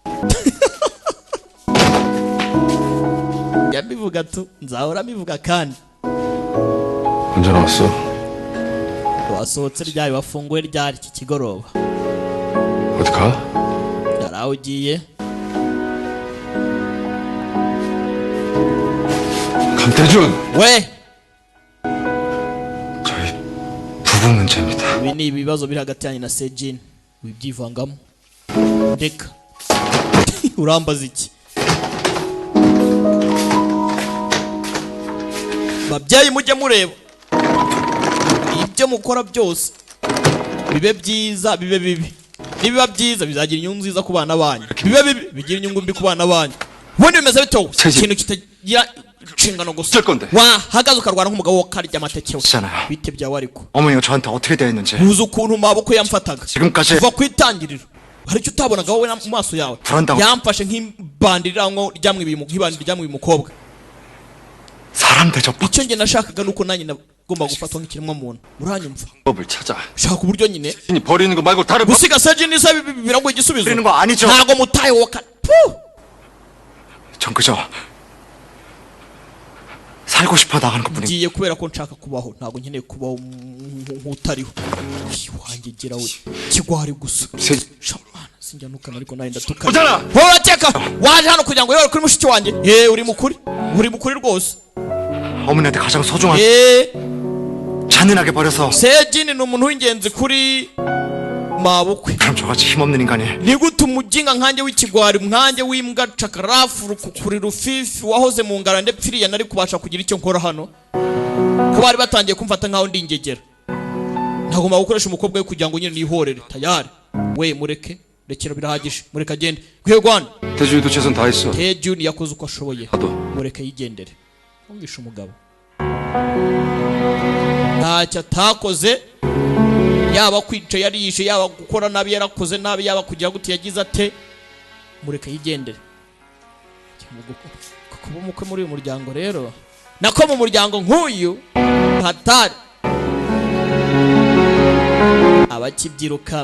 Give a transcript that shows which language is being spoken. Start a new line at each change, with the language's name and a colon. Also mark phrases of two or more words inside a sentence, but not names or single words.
Kinyarwanda: yabivuga tu nzahora mbivuga kandi.
Korean: 언제 나왔어?
Kinyarwanda: wasohotse ryari? wafunguye ryari iki kigoroba?
Korean: 어디 가?
Kinyarwanda: yari aho ugiye?
Korean: 강태준!
Kinyarwanda: we
Korean: 저희 부부 문제입니다.
Kinyarwanda: ibi ni ibibazo biri hagati yanjye na Sejin. wibyivangamo ndeka. urambaza iki? babyeyi mujye mureba ibyo mukora byose bibe byiza bibe bibi. nibiba byiza bizagira inyungu nziza ku bana banyu. bibe bibi bigira inyungu mbi ku bana banyu. ubundi bimeze bito
Korean: 세지.
Kinyarwanda: ikintu kitagira inshingano gusa
Korean: 어쩔 건데?
Kinyarwanda: wahagaze ukarwana nk'umugabo wo karya amateke we
Korean: 있잖아요.
Kinyarwanda: bite byawe ariko
Korean: 어머니가 저한테 어떻게 대했는지
Kinyarwanda: uzi ukuntu maboko yamfataga
Korean: 지금까지
Kinyarwanda: kuva ku itangiriro hari icyo utabonaga wowe mu maso yawe Frontal. yamfashe nk'ibandira ngo ryamwe umukobwa
Korean: 사람 대접법
Kinyarwanda: icyo njye nashakaga nuko nanjye nagomba gufatwa nk'ikiremwa muntu uranyumva
Korean: 법을 찾아.
Kinyarwanda: shaka uburyo nyine
Korean: 신이 버리는 거 말고 다른 법.
Kinyarwanda: gusiga sajini isa biragoye igisubizo
Korean: 버리는 거 아니죠.
Kinyarwanda: ntago mutaye woka
Korean: 전 그저 살고 싶어 나가는 것뿐입니다.
Kinyarwanda: ngiye kubera ko nshaka kubaho ntago nkeneye kubaho nk'utariho wanjye gira we kigwari gusa
Korean: 세.
Kinyarwanda: shamana sinjya nukana ariko nawe ndatukana
Korean: 오잖아.
Kinyarwanda: horateka waje hano kugira ngo yore kuri mushiki wanjye uri mukuri rwose
Korean: 어머니한테 가장 소중한 잔인하게 버려서
Kinyarwanda: sejini ni umuntu w'ingenzi kuri mabukwe
Korean: 그럼 저같이 힘없는 인간이
Kinyarwanda: ni gute umuginga nkanjye w'ikigwari nkanjye w'imbwa cakarafu rukukuri rufifi wahoze mu ngara ndepfiriya nari kubasha kugira icyo nkora hano ko bari batangiye kumfata nkaho ndi ingegera ntagomba gukoresha umukobwa we kugira ngo nyine nihorere tayari we mureke rekera birahagije mureke agende gwegwana
Korean: 대주위도 최선 다했어.
Kinyarwanda: Tejuni yakoze uko ashoboye
Korean: 나도.
Kinyarwanda: mureke yigendere umvisha umugabo ntacyo atakoze yaba kwica yarishe yaba gukora nabi yarakoze nabi yaba kugira gute yagize ate mureke yigendere kuba umukwe muri uyu muryango rero nako mu muryango nk'uyu hatari abakibyiruka